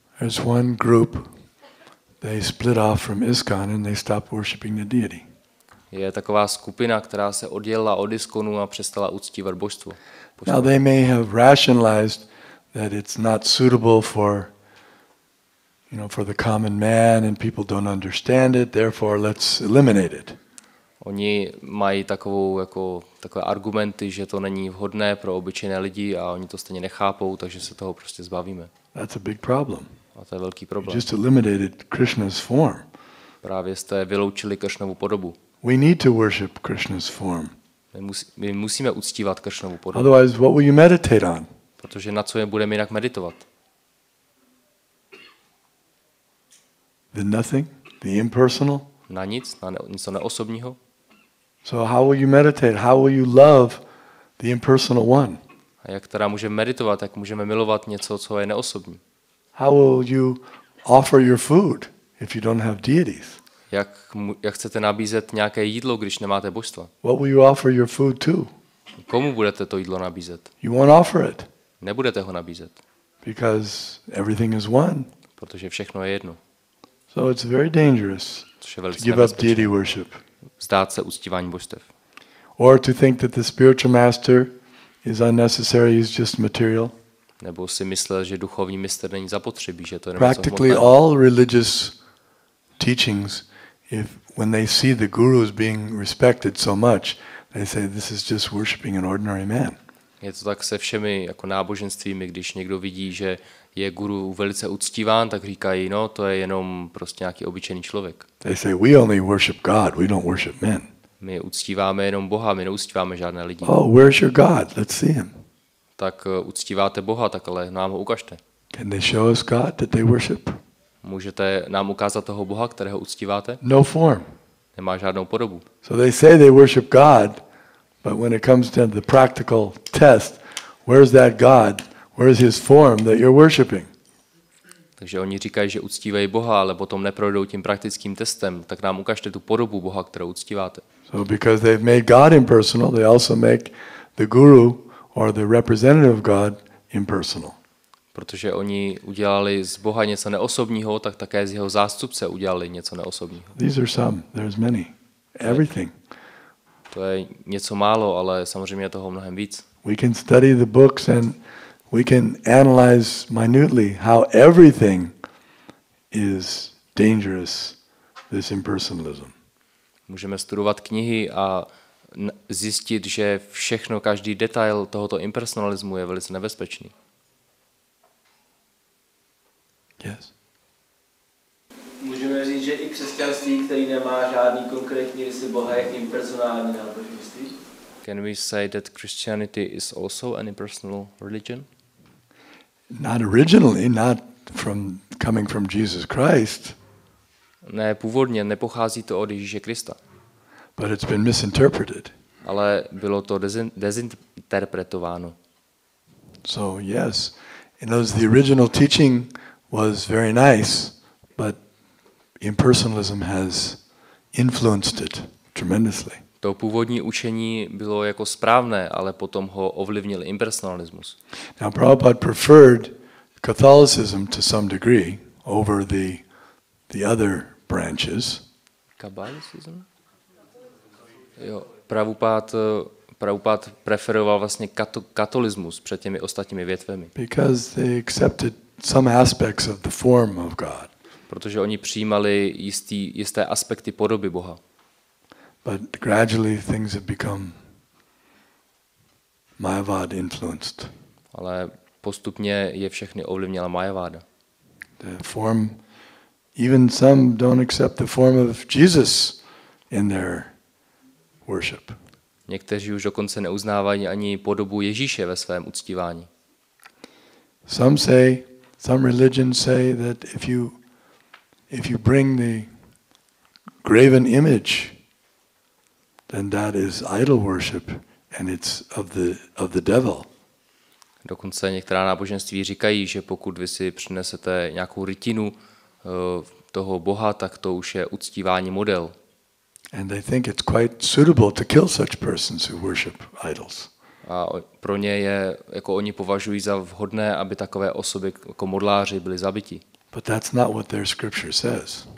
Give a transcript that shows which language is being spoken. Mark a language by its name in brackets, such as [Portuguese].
[English] There's one group, they split off from ISKCON and they stopped worshiping the deity. [Czech] Je taková skupina, která se oddělila od ISKCONu a přestala uctívat božstvo. [English] Now they may have rationalized that it's not suitable for the common man and people don't understand it, therefore let's eliminate it. [Czech] Oni mají takové argumenty, že to není vhodné pro obyčejné lidi a oni to stejně nechápou, takže se toho prostě zbavíme. [English] That's a big problem. [Czech] A to je velký problém. [English] You just eliminated Krishna's form. [Czech] Právě jste vyloučili Kršnovu podobu. [English] We need to worship Krishna's form. [Czech] My musíme uctívat Kršnovu podobu. [English] Otherwise, what will you meditate on? [Czech] Protože na co je budeme jinak meditovat? [English] The nothing? The impersonal? [Czech] Na nic? Na něco neosobního? [English] So how will you meditate? How will you love the impersonal one? [Czech] A jak teda můžeme meditovat? Jak můžeme milovat něco, co je neosobní? [English] How will you offer your food if you don't have deities? [Czech] Jak chcete nabízet nějaké jídlo, když nemáte božstva? [English] What will you offer your food to? [Czech] Komu budete to jídlo nabízet? [English] You won't offer it. [Czech] Nebudete ho nabízet. [English] Because everything is one. [Czech] Protože všechno je jedno. [English] So it's very dangerous to give up deity worship. [Czech] Vzdát se uctívání božstev. [English] Or to think that the spiritual master is unnecessary, he's just material. [Czech] Nebo si myslel, že duchovní mistr není zapotřebí, že to je [English] Practically all religious teachings, when they see the gurus being respected so much, they say this is just worshiping an ordinary man. [Czech] Je to tak se všemi jako náboženstvími, když někdo vidí, že je guru velice uctíván, tak říkají, no to je jenom prostě nějaký obyčejný člověk. [English] They say we only worship God, we don't worship men. [Czech] My uctíváme jenom Boha, my neuctíváme žádné lidi. [English] Oh, where's your God? Let's see him. [Czech] Tak uctíváte Boha, tak ale nám ho ukažte. [English] Can they show us God that they worship? [Czech] Můžete nám ukázat toho Boha, kterého uctíváte? [English] No form. [Czech] Nemá žádnou podobu. [English] So they say they worship God, but when it comes to the practical test, where's that God? Where's his form that you're worshiping? [Czech] Takže oni říkají, že uctívají Boha, ale potom neprojdou tím praktickým testem, tak nám ukažte tu podobu Boha, kterou uctíváte. [English] So because they've made God impersonal, they also make the guru or the representative of God impersonal. [Czech] Protože oni udělali z Boha něco neosobního, tak také z jeho zástupce udělali něco neosobního. [English] These are some, there's many. Everything. [Czech] To je něco málo, ale samozřejmě je toho mnohem víc. [English] We can study the books and we can analyze minutely how everything is dangerous, this impersonalism. [Czech] Můžeme studovat knihy a zjistit, že všechno, každý detail tohoto impersonalismu je velice nebezpečný. [English] Yes. [Czech] Můžeme říct, že i křesťanství, který nemá žádný konkrétní rysy Boha, je impersonální náboženství? [English] Can we say that Christianity is also an impersonal religion? Not originally, not from coming from Jesus Christ. [Czech] Ne, původně nepochází to od Ježíše Krista. [English] But it's been misinterpreted. [Czech] Ale bylo to dezinterpretováno. [English] So yes, the original teaching was very nice, but impersonalism has influenced it tremendously. [Czech] To původní učení bylo jako správné, ale potom ho ovlivnil impersonalismus. [English] Now Prabhupada preferred Catholicism to some degree over the other branches. Kabbalism? [Czech] Jo, Prabhupada preferoval vlastně katolismus před těmi ostatními větvemi. [English] Because they accepted some aspects of the form of God. [Czech] Protože oni přijímali jisté aspekty podoby Boha. [English] But gradually things have become Mayavad influenced. [Czech] Ale postupně je všechny ovlivnila Majaváda. [English] The form, even some don't accept the form of Jesus in their worship. [Czech] Někteří už dokonce neuznávají ani podobu Ježíše ve svém uctívání. [English] Some religions say that if you bring the graven image, then that is idol worship and it's of the devil. [Czech] Dokonce některá náboženství říkají, že pokud vy si přinesete nějakou rytinu toho Boha, tak to už je uctívání model. [English] And they think it's quite suitable to kill such persons who worship idols. [Czech] A pro ně je, jako oni považují za vhodné, aby takové osoby jako modláři byli zabiti. [English] But that's not what their scripture says.